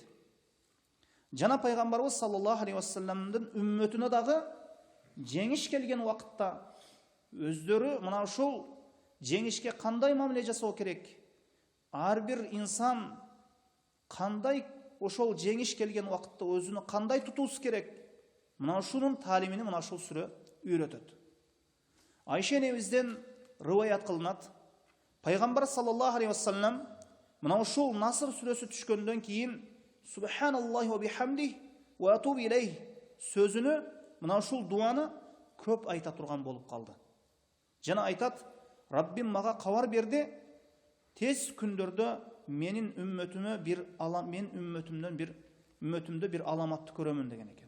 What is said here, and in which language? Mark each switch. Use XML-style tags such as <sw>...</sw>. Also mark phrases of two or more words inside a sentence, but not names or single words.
<ky>Жана пайгамбарыбыз</ky> <ar>صلى الله عليه وسلم</ar> <ky>үммөтүнө дагы жеңиш келген убакытта өздөрү мына ушул жеңишке кандай мамиле жасоо керек, ар бир инсан кандай ошол жеңиш келген убакытта өзүнү кандай тутуусу керек, мына ушунун таалимини мына ушул сүрө үйрөтөт. Айша энебизден риваят кылынат, пайгамбар</ky> <ar>صلى الله عليه وسلم</ar> <ky>мына ушул Наср сүрөсү түшкөндөн кийин</ky> <ar>سبحان الله وبحمده وأتوب إليه</ar> <ky>сөзүнү, мына ушул дуаны көп айта турган болуп калды. Жана айтат: Раббим мага кабар берди, тез күндөрдө менин үммөтүмө бир аламатты көрөмүн деген экен.</ky>